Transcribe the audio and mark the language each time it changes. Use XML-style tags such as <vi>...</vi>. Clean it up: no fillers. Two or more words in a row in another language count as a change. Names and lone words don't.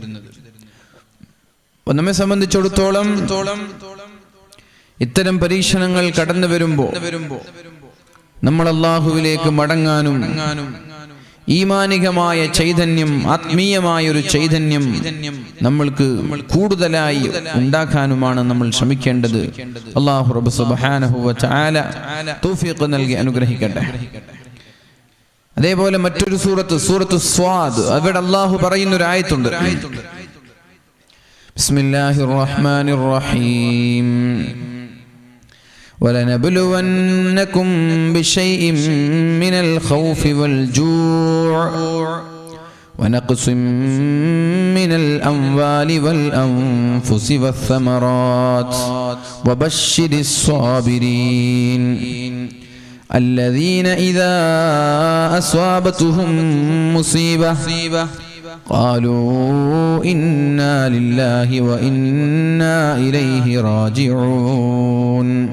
<ml>നമ്മെ സംബന്ധിച്ചിടത്തോളം ഇത്തരം പരീക്ഷണങ്ങൾ കടന്നു വരുമ്പോൾ നമ്മൾ അല്ലാഹുവിലേക്ക് മടങ്ങാനും ഈമാനികമായ ചൈതന്യം, ആത്മീയമായ ഒരു ചൈതന്യം നമ്മൾക്ക് കൂടുതലായി ഉണ്ടാക്കാനുമാണ് നമ്മൾ ശ്രമിക്കേണ്ടത്. അല്ലാഹു റബ്ബ്</ml> <ar>سبحانه وتعالى</ar> <ml>തൗഫീഖ് നൽകി അനുഗ്രഹിക്കട്ടെ. അതേപോലെ മറ്റൊരു സൂറത്ത് സ്വാദ്, അവിടെ അല്ലാഹു പറയുന്ന ഒരു ആയത്തുണ്ട്.</ml> <ar>بسم الله الرحمن الرحيم. وَلَنَبْلُوَنَّكُمْ بِشَيْءٍ مِّنَ الْخَوْفِ وَالْجُوعِ وَنَقْصٍ مِّنَ الْأَمْوَالِ وَالْأَنفُسِ وَالثَّمَرَاتِ وَبَشِّرِ الصَّابِرِينَ الَّذِينَ إِذَا أَصَابَتْهُم مُّصِيبَةٌ قالوا إنا لله وإنا إليه راجعون</ar>